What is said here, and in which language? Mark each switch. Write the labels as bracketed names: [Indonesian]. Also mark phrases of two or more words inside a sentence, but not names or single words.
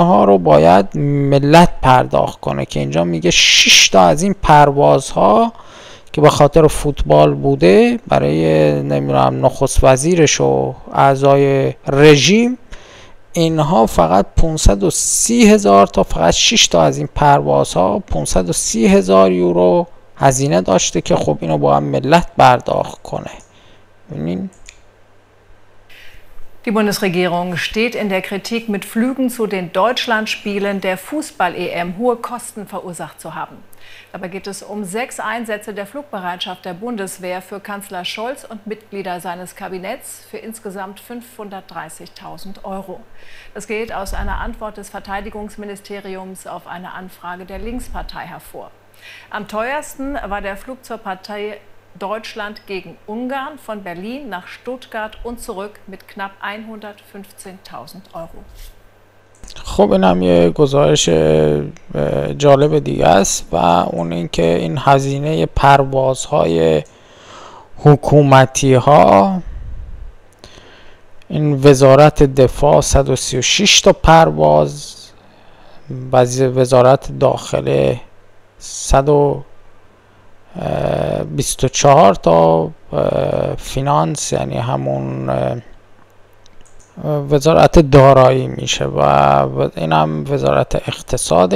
[Persian] ها رو باید ملت پرداخت کنه که اینجا میگه 6 تا از این پروازها که به خاطر فوتبال بوده برای نمیدونم نخست وزیرش و اعضای رژیم، اینها فقط 530,000 تا، فقط 6 تا از این پروازها 530,000 یورو هزینه داشته که خب اینو با هم ملت پرداخت کنه. ببینین [German] Die Bundesregierung steht in der Kritik, mit Flügen zu den Deutschlandspielen der Fußball-EM hohe Kosten verursacht zu haben. Dabei geht es um 6 Einsätze der Flugbereitschaft der Bundeswehr für Kanzler Scholz und Mitglieder seines Kabinetts für insgesamt 530.000 €. Das geht aus einer Antwort des Verteidigungsministeriums auf eine Anfrage der Linkspartei hervor. Am teuersten war der Flug zur Partei Deutschland gegen Ungarn von Berlin nach Stuttgart und zurück mit knapp 115.000 €. [Persian] خب اینم یه گزارش جالب دیگه است و اون اینکه این هزینه پروازهای حکومتی ها، این وزارت دفاع 136 تا پرواز، وزارت داخله 124 تا، فینانس یعنی همون وزارت دارایی میشه و اینم وزارت اقتصاد.